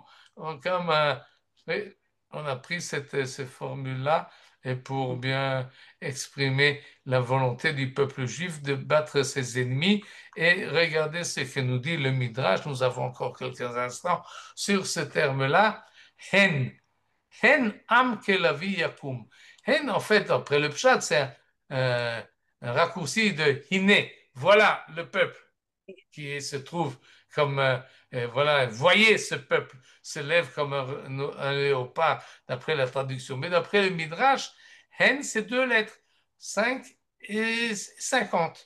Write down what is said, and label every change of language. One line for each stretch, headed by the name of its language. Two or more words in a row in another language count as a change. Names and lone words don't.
French: Comme on a pris cette formule-là et pour bien exprimer la volonté du peuple juif de battre ses ennemis. Et regardez ce que nous dit le Midrash. Nous avons encore quelques instants sur ce terme-là.
Hebrew: הן. הן עם כלביא יקום.
French: Hen, en fait, après le pshat, c'est un raccourci de hine. Voilà le peuple qui se trouve comme, voilà, voyez ce peuple se lève comme un léopard, d'après la traduction. Mais d'après le Midrash, Hen, c'est deux lettres, 5 et 50.